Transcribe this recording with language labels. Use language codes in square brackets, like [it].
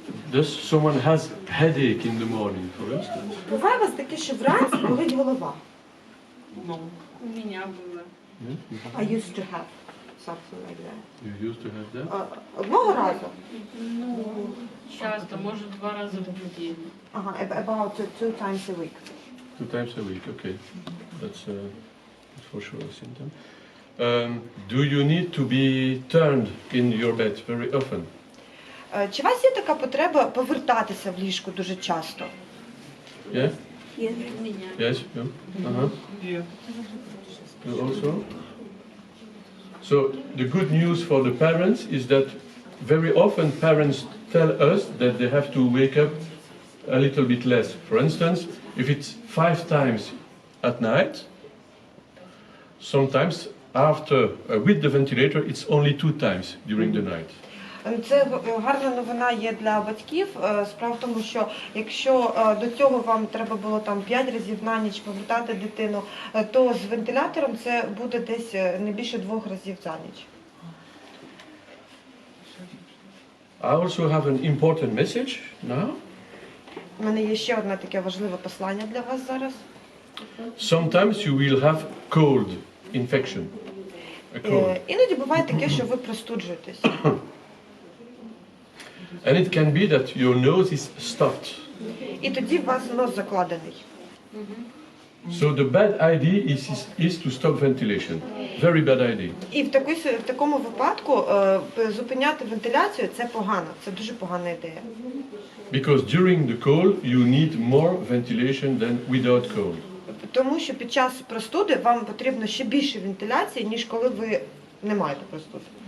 [en] Does someone has headache in the morning, for instance? [uk] Буває у вас таке, що вранці болить голова? [en] No. [ru] У меня было. [en] I used to have something like that. You used to have that? [uk] Одного разу? [ru] Ну, часто, может, 2 раза в день. [en] Ага, about 2 times a week. 2 times a week, okay. That's for sure a symptom. Do you need to be turned in your bed very often? [uk] Чи у вас є така потреба повертатися в ліжку дуже часто? [en] Yeah? [ru] У меня. [en] Yes? Yeah? Uh-huh. Yeah. You also? So the good news for the parents is that very often parents tell us that they have to wake up a little bit less. For instance, if it's 5 times at night, sometimes after with the ventilator it's only 2 times during the night. [uk] Це гарна новина є для батьків. Справа в тому, що якщо до цього вам треба було там 5 разів на ніч повертати дитину, то з вентилятором це буде десь не більше 2 разів за ніч. [en] I also have an important message now. [uk] У мене є ще одне таке важливе послання для вас зараз. [en] Sometimes you will have cold infection. A cold. [uk] Іноді буває таке, що ви простуджуєтесь. [en] And it can be that your nose is stopped. [uk] І тоді у вас нос закладений. [en] So the bad idea is to stop ventilation. Very bad idea. [uk] І в такому випадку зупиняти вентиляцію – це погано, це дуже погана ідея. [en] Because during the cold you need more ventilation than without cold. [uk] Тому що під час простуди вам потрібно ще більше вентиляції, ніж коли ви не маєте простуди.